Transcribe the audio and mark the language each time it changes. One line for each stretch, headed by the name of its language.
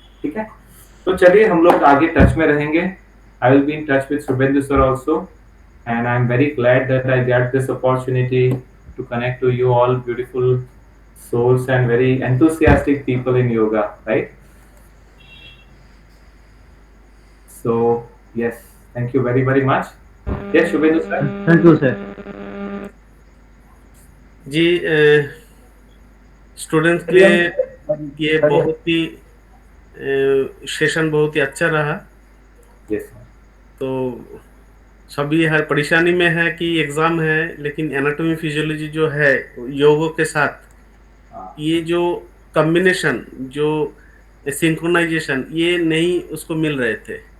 Hindi: ठीक है, तो चलिए हम लोग आगे टच में रहेंगे।
English: I will be in touch with Shubhendu sir also, and I am very glad that I get this opportunity to connect to you all beautiful souls and very enthusiastic people in yoga, right? So yes, thank you very very much. Yes, Shubhendu sir. Thank you sir.
Hindi: Ji, students के लिए ये बहुत ही session बहुत ही अच्छा रहा।
English: Yes sir.
Hindi: तो सभी हर परेशानी में है कि एग्जाम है, लेकिन एनाटॉमी फिजियोलॉजी जो है योगों के साथ, ये जो कॉम्बिनेशन, जो सिंक्रोनाइजेशन, ये नहीं उसको मिल रहे थे।